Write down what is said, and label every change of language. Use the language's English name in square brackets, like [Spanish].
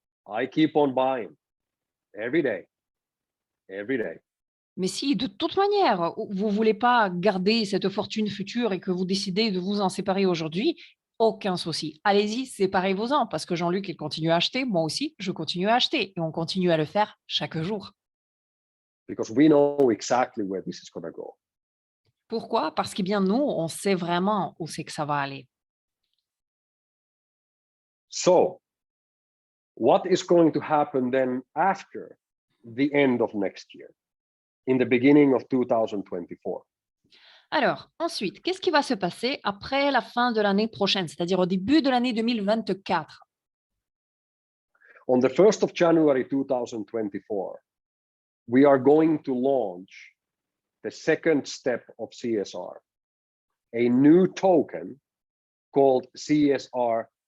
[English] I keep on buying. Every day. Every day. [French] Mais si, de toute manière, vous ne voulez pas garder cette fortune future et que vous décidez de vous en séparer aujourd'hui, aucun souci. Allez-y, séparez-vous-en, parce que Jean-Luc, il continue à acheter, moi aussi, je continue à acheter, et on continue à le faire chaque jour. [English] Because we know exactly where this is going to go. [French] Pourquoi? Parce que bien nous, on sait vraiment où c'est que ça va aller. [English] So, what is going to happen then after the end of next year, in the beginning of 2024? [French] Alors, ensuite, qu'est-ce qui va se passer après la fin de l'année prochaine, c'est-à-dire au début de l'année 2024? [English] On the 1st of January 2024, we are going to launch the second step of CSR, a new token called CSR24.